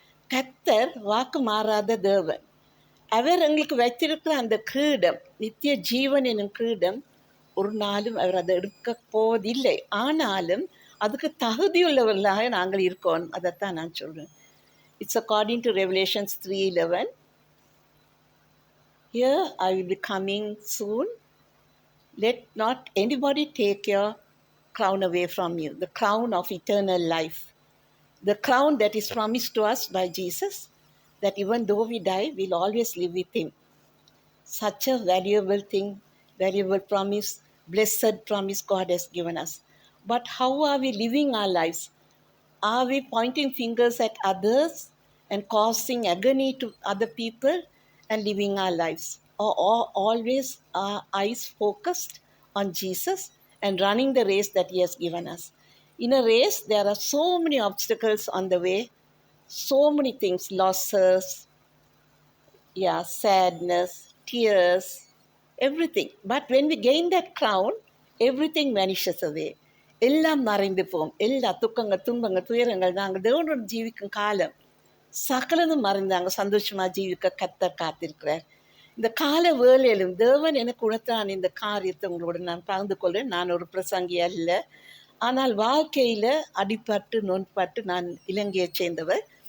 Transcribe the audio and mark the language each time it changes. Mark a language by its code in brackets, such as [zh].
[ta] கர்த்தர் வாக்கு மாறாத தேவன். அவர் எங்களுக்கு வைத்திருக்கிற அந்த கிரீடம், நித்திய ஜீவன் எனும் கிரீடம், ஒரு நாளும் அவர் அதை எடுக்க போவதில்லை. ஆனாலும் அதுக்கு தகுதியுள்ளவர்களாக நாங்கள் இருக்கோம். அதைத்தான் நான் சொல்கிறேன். [en] It's according to Revelations 3:11. Here I will be coming soon. Let not anybody take your crown away from you, the crown of eternal life, the crown that is promised to us by Jesus, that even though we die, we'll always live with him. Such a valuable thing, valuable promise, blessed promise God has given us. But how are we living our lives? Are we pointing fingers at others and causing agony to other people and living our lives? Or always our eyes focused on Jesus and running the race that he has given us? In a race, there are so many obstacles on the way, so many things, losses, sadness, tears, everything. But when we gain that crown, everything vanishes away. [ta] எல்லாம் மறைந்து போகும். எல்லா துக்கங்கள், துன்பங்கள், துயரங்கள், நாங்கள் தேவனோடு ஜீவிக்கும் காலம் சகலதும் மறைந்தாங்க சந்தோஷமாக ஜீவிக்க கர்த்தர் காத்திருக்கிறார். இந்த கால வேளையிலும் தேவன் எனக்கு உணர்த்தான இந்த காரியத்தை உங்களோட நான் பகிர்ந்து கொள்கிறேன். நான் ஒரு பிரசங்கி அல்ல, ஆனால் வாழ்க்கையில் அடிபட்டு நொன்பட்டு நான் இலங்கையை சேர்ந்தவர்.